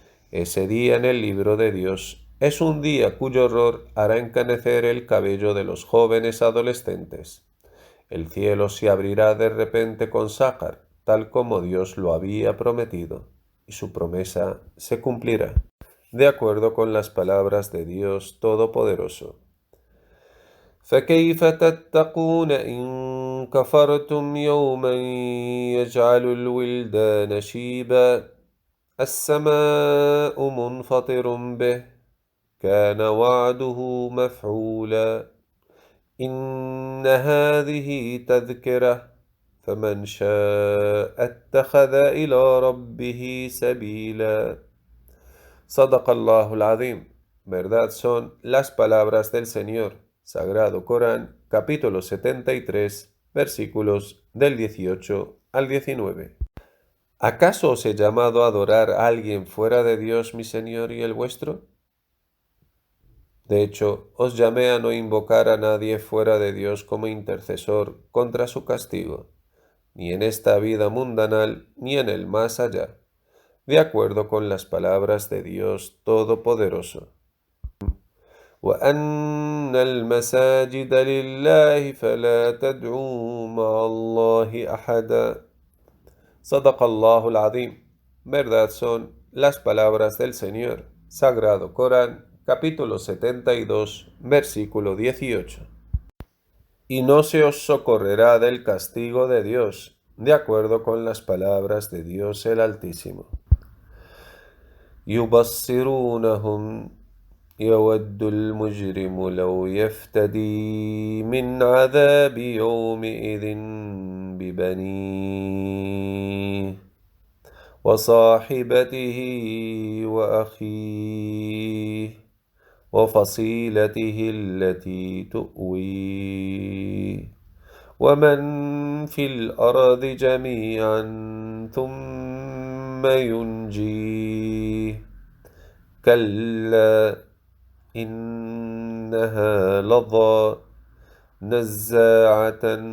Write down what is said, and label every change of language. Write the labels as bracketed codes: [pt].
[es] Ese día en el libro de Dios es un día cuyo horror hará encanecer el cabello de los jóvenes adolescentes. El cielo se abrirá de repente con Sácar, tal como Dios lo había prometido, y su promesa se cumplirá, de acuerdo con las palabras de Dios Todopoderoso. [ar] فكيف تتقون إن كفرتم يوما يجعل الولدان شيبا السماء منفطر به كان وعده مفعولا إن هذه تذكرة فمن شاء اتخذ إلى ربه سبيلا. صدق الله العظيم. [es] Verdad son las palabras del Señor. Sagrado Corán, capítulo 73, versículos del 18 al 19. ¿Acaso os he llamado a adorar a alguien fuera de Dios, mi Señor y el vuestro? De hecho, os llamé a no invocar a nadie fuera de Dios como intercesor contra su castigo, ni en esta vida mundanal, ni en el más allá, de acuerdo con las palabras de Dios Todopoderoso. [ar] وأن المساجد لله فلا تدعوا مع الله أحدا. صدق الله العظيم. [es] Verdad son las palabras del Señor. Sagrado Corán, capítulo 72, versículo 18. Y no se os socorrerá del castigo de Dios, de acuerdo con las palabras de Dios el Altísimo. [ar] يبصرونهم يود المجرم لو يفتدي من عذاب يومئذ ببنيه وصاحبته وأخيه وفصيلته التي تؤويه ومن في الأرض جميعا ثم ينجيه كلا إنها لظى نزاعة